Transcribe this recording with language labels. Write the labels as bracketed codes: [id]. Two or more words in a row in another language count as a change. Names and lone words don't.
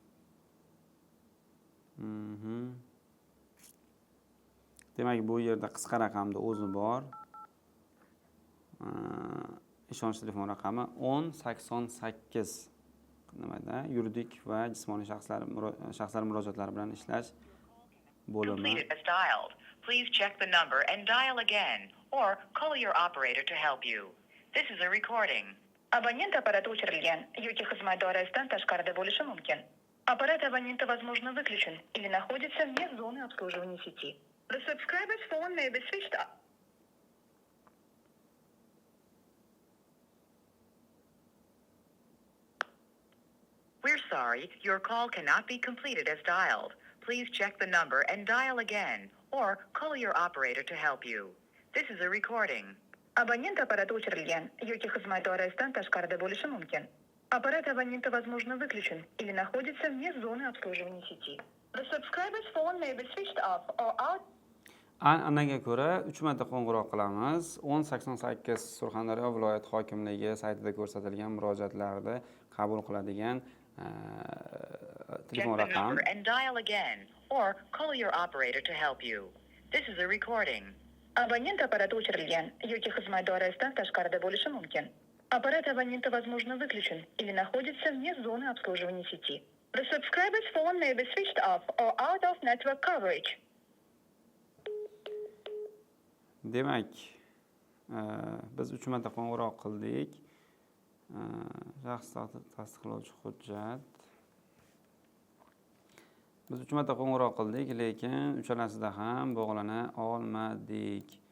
[uz] Demak, bu yerda qisqa raqamda o'zi bor. Ishonch telefon raqami 1088. Nimada? Yuridik va jismoniy shaxslar murojaatlari bilan ishlash bo'limi. [en] Please check the number and dial again or call your operator to help you. This is a recording. [uz] Абонент аппарата o'chirilgan yoki xizmat doirasidan tashqarida bo'lishi mumkin. [ru] Аппарат абонента возможно выключен или находится вне зоны обслуживания сети. [en] The subscriber's phone may be switched off. We're sorry, your call cannot be completed as dialed. Please check the number and dial again or call your operator to help you. This is a recording. [uz] Абонент аппарата o'chirilgan yoki xizmat doirasidan tashqarida bo'lishi mumkin. [ru] Аппарат абонента возможно выключен или находится вне зоны обслуживания сети. [en] The subscriber's phone may be switched off or out. [uz] An'anaga ko'ra 3 marta qo'ng'iroq qilamiz. 1088 Surxondaryo viloyat hokimligi saytida ko'rsatilgan murojaatlarni qabul qiladigan telefon raqam. [en] And dial again or call your operator to help you. This is a recording. [uz] Abonent apparati o'chirilgan yoki xizmat doirasidan tashqarida bo'lishi mumkin. [ru] Аппарат абонента, возможно, выключен или находится вне зоны обслуживания сети. [en] The subscriber's phone may be switched off or out of network coverage. [uz] Demak, biz 3 marta qo'ng'iroq qildik. Shaxs tasdiqlovchi hujjat. Biz 3 marta qo'ng'iroq qildik, lekin uchalasida ham bog'lana olmadik.